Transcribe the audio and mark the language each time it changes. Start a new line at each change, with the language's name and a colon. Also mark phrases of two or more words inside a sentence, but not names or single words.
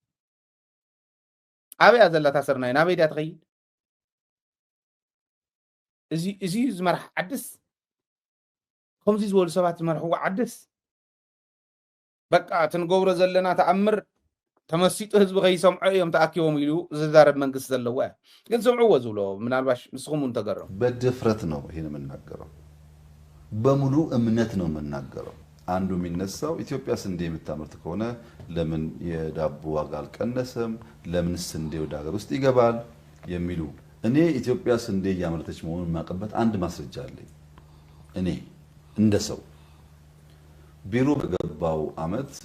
Tigrinya: ኣብያ ዘላ ታሰርናይ ናበይዳ ትኸይድ እዚ ዝመርሕ ዓድስ ከምዚ ዝበሉ ሰባት ዝመርሕዎ ዓድስ በቃ ትንገብሮ ዘለና ተኣምር ተመሲጡ ህዝቢ ከይሰምዖ እዮም ተኣኪቦም ኢሉ ዝዛረብ መንግስት ዘለዎ ግን ሰምዑዎ ዝብሎ ምናልባሽ ንስኹም እንተገረም
Amharic: በድፍረት ነው ይሄን የምናገረው በሙሉ እምነት ነው የምናገረው አንዱ የሚነሳው ኢትዮጵያ ስንዴ የምታመርት ከሆነ ለምን የዳቦ ዋጋ አልቀነሰም ለምን ስንዴ ወደ ሀገር ውስጥ ይገባል የሚሉ እኔ ኢትዮጵያ ስንዴ ያመረተች መሆኑን ማቀበት አንድ ማስረጃ አለኝ እኔ እንደሰው ቢሮ በገባው አመት